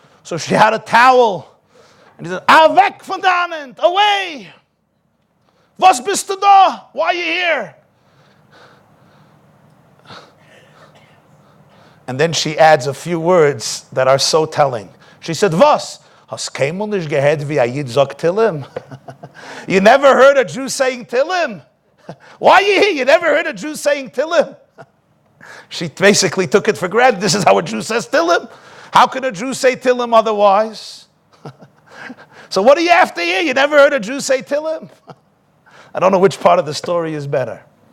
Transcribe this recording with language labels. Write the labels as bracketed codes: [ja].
[en] So she had a towel. And he said, [de] weg von dannen, [en] away. [yi] Was bist du da? [en] Why are you here? And then she adds a few words that are so telling. She said, was? [yi] Hast keinmal nicht gehört, wie a Yid sagt Tillim? [en] You never heard a Jew saying Tillim? Why are you here? You never heard a Jew saying Tillim? She basically took it for granted. This is how a Jew says Tillim. How can a Jew say Tillim otherwise? So what do you have to hear? You never heard a Jew say Tillim? I don't know which part of the story is better.